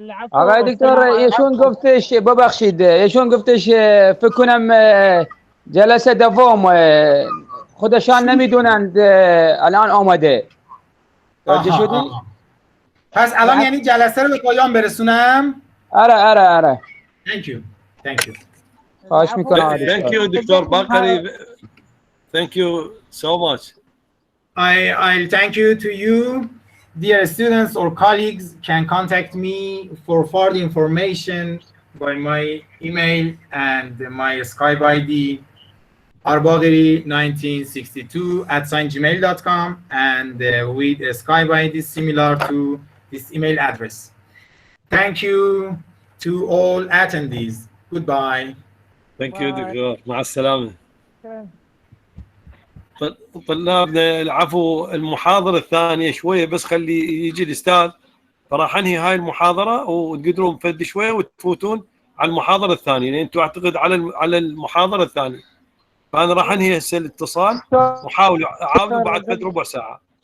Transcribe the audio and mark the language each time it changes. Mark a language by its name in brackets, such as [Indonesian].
[Persian] آقای دکتر ایشون گفتش ببخشید، ایشون گفتش فکر کنم جلسه دوم خودشان نمیدونند الان آمده. توجه شدی؟ پس الان یعنی جلسه رو به پایان برسونم؟ آره. [English] Thank you. [Persian] خواهش میکنم. [English] Thank you doctor Bagheri. Thank you so much. I'll thank you to you. Dear students or colleagues can contact me for further information by my email and my Skype ID arbagheri1962@gmail.com, and with a Skype ID similar to this email address. Thank you to all attendees. Goodbye. Thank you doctor. [Arabic] مع السلامة. طلابنا العفو، المحاضرة الثانية شوية بس خلي يجي الأستاذ، فراح أنهي هاي المحاضرة وتقدرون فد شوية وتفوتون على المحاضرة الثانية، لأن أنتم أعتقد على المحاضرة الثانية. فأنا راح أنهي هسه الاتصال وحاولوا عاودوا بعد فد ربع ساعة.